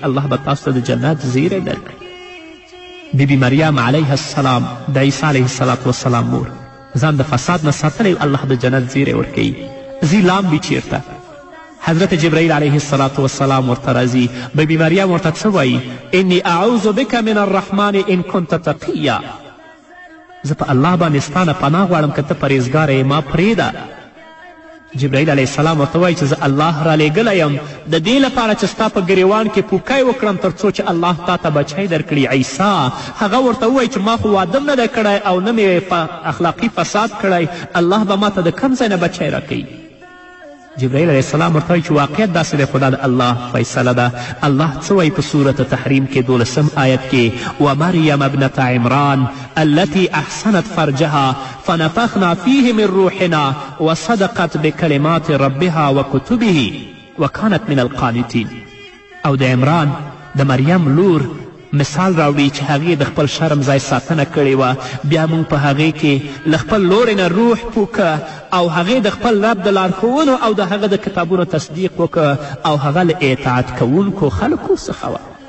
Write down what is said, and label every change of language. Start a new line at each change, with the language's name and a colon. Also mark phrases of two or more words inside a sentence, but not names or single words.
Pashto: الله به تاسو ته د جنت زیری درکړي. بیبي مریم
Arabic: علیه السلام
Pashto: د عیسی
Arabic: علیه السلام
Pashto: مور ځان د فساد نه ساتلی، الله د جنت زیری ورکوي. ځي لامبي چیرته، حضرت جبرائیل
Arabic: علیه السلام
Pashto: ورته راځي، بیبي مریم ورته څه وایي؟
Arabic: انی اعوذ بک من الرحمن ان کنت تقیا.
Pashto: زه په الله باندې ستا نه پناه غواړم که ته پرهیزګاره یې، ما پرېږده. جبرائیل
Arabic: علیه السلام
Pashto: ورته وایي چې زه الله رالیږلی یم د دې لپاره چې ستا په ګریوان کې پوکی وکړم تر څو چې الله تا ته بچی درکړي. عیسی هغه ورته ووایي چې ما خو واده نه دی کړی او نه مې اخلاقي فساد کړی، الله به ما ته د کوم ځای نه بچی راکوي؟ جبرائیل
Arabic: علیه السلام
Pashto: ورته وایي چې واقعیت داسې دی، خو دا د الله فیصله ده. الله څه وایي په صورت تحریم کې 12 آیت کې
Arabic: ومریم ابنة عمران التي احسنت فرجها فنفخنا فيه من روحنا وصدقت بكلمات ربها وكتبه وكانت من القانتين.
Pashto: او د عمران د مریم لور مثال راوړي چې هغې د خپل شرم ځای ساتنه کړې وه، بیا موږ په هغې کې له خپل لورې نه روح پوکه او هغې د خپل رب د لارښوونو او د هغه د کتابونو تصدیق وکړه او هغه له اطاعت کوونکو خلکو څخه وه.